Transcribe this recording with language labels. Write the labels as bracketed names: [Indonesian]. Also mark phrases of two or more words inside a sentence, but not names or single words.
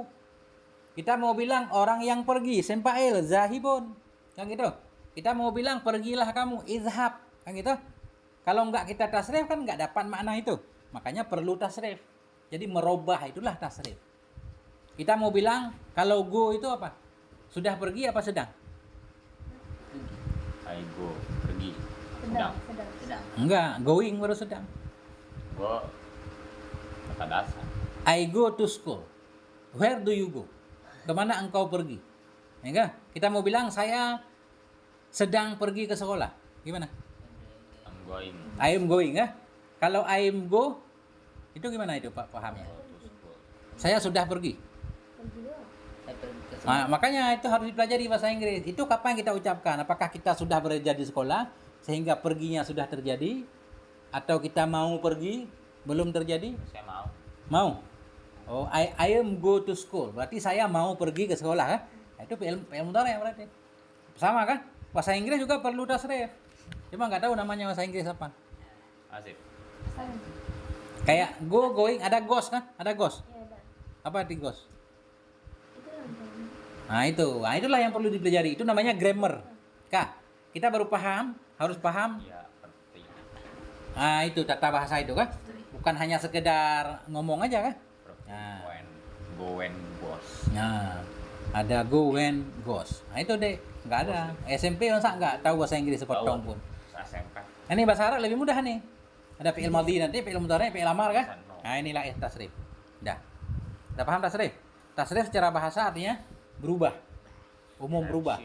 [Indonesian] Kita mau bilang orang yang pergi, [Arabic] اسم فاعل، ذاهب, [Indonesian] kan gitu. Kita mau bilang pergilah kamu, izhab, kan gitu. Kalau enggak kita tasrif kan enggak dapat makna itu. Makanya perlu tasrif. Jadi merubah itulah tasrif. Kita mau bilang kalau go itu apa? Sudah pergi apa sedang? [English] I go, [Indonesian] pergi. Sedang. Enggak, going baru sedang. Go, kata dasar. [English] I go to school. Where do you go? [Indonesian] Kemana engkau pergi? Ya enggak? Kita mau bilang saya sedang pergi ke sekolah. Gimana? [English] I'm going. I am going, [Indonesian] ya? Kalau [English] I am go, [Indonesian] itu gimana itu Pak pahamnya? [English] Go to school. [Indonesian] Saya sudah pergi. Nah, makanya itu harus dipelajari bahasa Inggris. Itu kapan kita ucapkan? Apakah kita sudah berada di sekolah sehingga perginya sudah terjadi, atau kita mau pergi belum terjadi? Saya mau. Mau. [English] Oh, I am go to school. [Indonesian] Berarti saya mau pergi ke sekolah, kan? Nah, itu [Arabic] فعل مضارع' [Indonesian] berarti. Sama kan? Bahasa Inggris juga perlu tasrif. Cuma nggak tahu namanya bahasa Inggris apa. Asif. Kayak go, going, ada goes kan? Ada goes. Ya, ada. Apa arti goes? Itu yang Nah itulah yang perlu dipelajari. Itu namanya grammar. Kak, kita baru paham, harus paham. Ya, penting. Nah itu tata bahasa itu kan. Bukan hanya sekedar ngomong aja kan. Nah. [English] Go when goes. [Indonesian] Nah, ada [English] go, when, goes. [Indonesian] Nah itu deh, nggak ada. SMP masa nggak tahu bahasa Inggris sepotong pun. SMK. Nah, ini bahasa Arab lebih mudah nih. Ada [Arabic] فعل ماضي [Indonesian] nanti, [Arabic] فعل مضارع', فعل أمر [Indonesian] kan. Nah inilah tasrif. Dah. Udah paham tasrif? Tasrif secara bahasa artinya berubah, umum berubah.